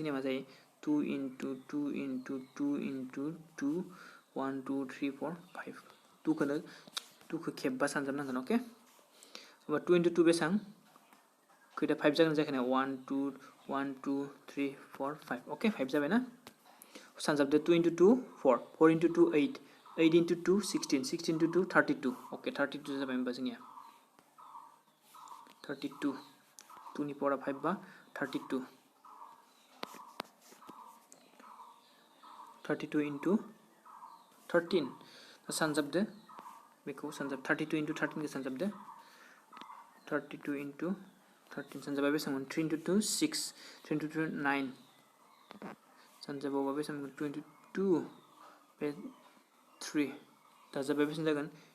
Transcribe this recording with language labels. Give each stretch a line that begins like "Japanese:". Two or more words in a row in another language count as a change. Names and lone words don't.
Bodo: मा जायो 2 into 2 into 2 into 2 1 2 3 4 5 2 खौ खेबबा सानजाबनांगोन ओके होमबा 2 into 2 बेसेबां खैथा 5 जागोन जायाखै 1 2 1 2 3 4 5 ओके 5 जाबाय ना सानजाबदो 2 into 2 4 4 into 2 8 8 into 2 16 16 into 2 32 ओके 32 जाबाय होमबा जोंनिया 32 2 नि पावारा 5 बा 32 into 13 सानजाबदो बेखौ सानजाब 32 into 13 खौ सानजाबदो 32 into 13 सानजाबा बेसेबां 3 into 2 6 3 into 2 9 सानजाबावबा बेसेबां 22 बे 3 दाजाबा बेसेबां जागोन